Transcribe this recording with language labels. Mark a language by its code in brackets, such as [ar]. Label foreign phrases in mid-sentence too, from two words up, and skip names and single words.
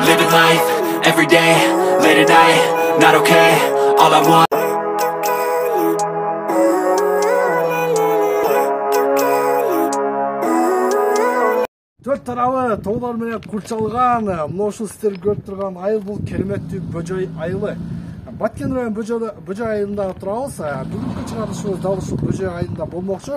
[en] life, every day, late at night, not okay. All I want. [ky] Төрт тарабы тоолор менен курчалган, мына ушул сиздер көрүп турган айыл бул кереметтүү Бөжөй айылы. Баткен район Бөжөй айылында турабыз. Бүгүнкү чыгарылышыбыз дал ушул Бөжөй айылында болмокчу.